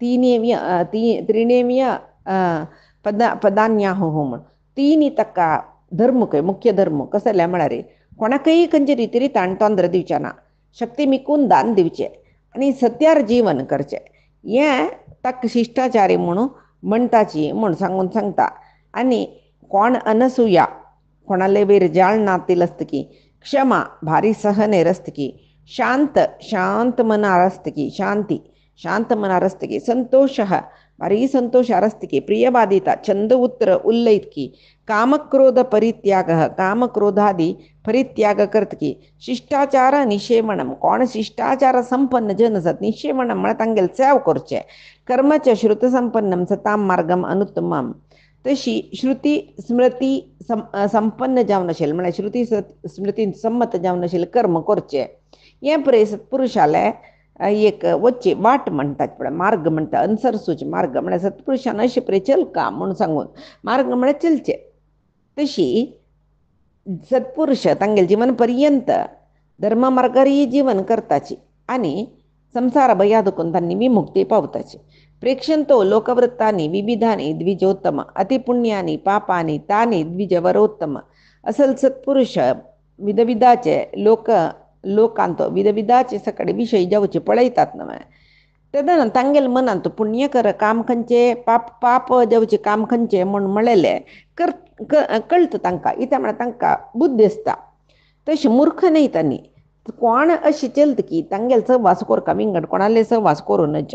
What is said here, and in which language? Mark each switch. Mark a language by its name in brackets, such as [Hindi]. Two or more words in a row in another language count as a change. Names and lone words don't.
[Sanskrit] त्रिणेव्य पदान्याहु [Konkani] म्हण तिनी तक्का धर्म काय मुख्य धर्म कसले म्हळ्यार कोणाकय खंयचे रितीरी ताणतोंद्र दिवचे ना शक्ती मिकून दान दिवचे आणि सत्यार जीवन करचे हें ताका शिष्टाचारी म्हणून म्हणटाची म्हूण सांगून सांगता आनी कोण अनसुया कोणाले वयर जाळ नातील आसतकी क्षमा भारी सहनेर आसतकी शांत मनार आसतकी शांत मनार आसतकी संतोष भारी संतोषार आसतकी प्रियबाधिता छंद उत्र उल्लयतकी कामक्रोध परित्याग कामक्रोधादी परित्याग करतकी [Sanskrit] शिष्टाचार निषेवणम [Konkani] कोण शिष्टाचार संपन्न जन आसात निषेवणम म्हळ्यार तांगेल सेव करचे [Sanskrit] कर्मच श्रुत संपन्नम सताम मार्गम अनुत्तमम [Konkani] तशी श्रुती स्मृती संपन्न जावन आशिल्लें म्हळ्यार श्रुती स्मृतीन संमत जावन आशिल्लें कर्म करचे हे पळय सत्पुरुशाले एक वच्चे वाट म्हणटात पळय मार्ग म्हणटा अनुसरसूचे मार्ग म्हळ्यार सत्पुरुशान अशें पळय चलका म्हूण सांगून मार्ग म्हळ्यार चलचे तशी सत्पुरुश तांगेल जीवन पर्यंत धर्म मार्गारी जीवन करताची आनी संसार भयादकून तांणी विमुक्ती पावताची [Sanskrit] प्रेक्षंतो लोकवृत्तानी विविधानी द्विजोत्तम अतिपुण्यानी पापानी तानी द्विजवरोत्तम [Konkani] असल सत्पुरुष विधविधाचे लोकांत विधविधाचे सकडे विषय जावचे पळयतात न्हय तेदन तांगेल मनांत पुण्य कर काम खंयचे पाप जावचे काम खंयचे म्हूण म्हळेले कळटा तांकां इत्या म्हळ्यार तांकां बुद्धी आसता तशें मूर्ख न्हय तांणी कोण अशी चलता की तांगेल सहवास कोरका विंगड कोणाले सहवास करूं नज